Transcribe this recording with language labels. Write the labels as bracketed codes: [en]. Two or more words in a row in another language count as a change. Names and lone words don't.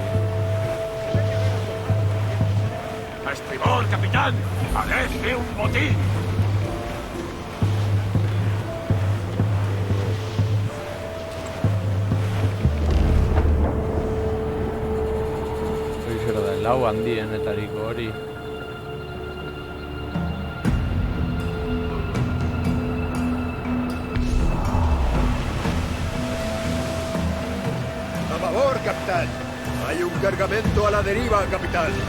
[es] ¡A estribor, capitán! ¡Parece un botín! [eu] lau handienetariko hori. [es] ¡A favor, capitán! Hay un cargamento a la deriva, capitán.